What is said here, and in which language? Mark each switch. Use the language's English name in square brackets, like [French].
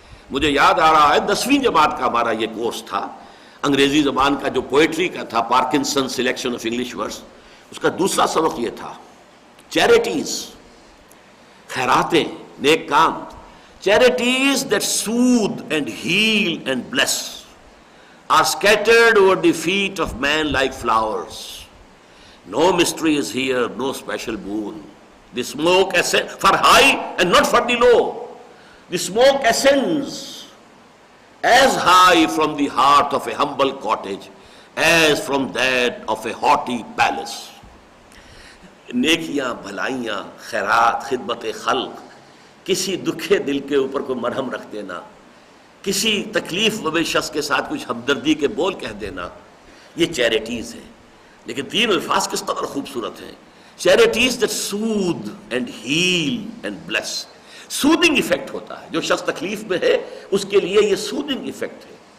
[Urdu] مجھے یاد آ رہا ہے 10ویں جماعت کا ہمارا یہ کورس تھا، انگریزی زبان کا جو پوئٹری کا تھا، Parkinson selection of English words, اس کا دوسرا سبق یہ تھا charities, خیراتیں، neck com, charities [English] that soothe and heal and bless are scattered over the feet of man like flowers. No mystery is here, no special boon. The smoke ascends for high and not for the low. The smoke ascends as high from the heart of a humble cottage as from that of a haughty palace. [Urdu] نیکیاں، بھلائیاں، خیرات، خدمت خلق، کسی دکھے دل کے اوپر کوئی مرہم رکھ دینا، کسی تکلیف زدہ شخص کے ساتھ کچھ ہمدردی کے بول کہہ دینا، یہ چیریٹیز ہیں۔ لیکن تین الفاظ کس قدر خوبصورت ہیں، charities [English] that soothe and heal and bless۔ [Urdu] Soothing effect ہوتا ہے، جو شخص تکلیف میں ہے اس کے لیے یہ سودنگ ایفیکٹ ہے،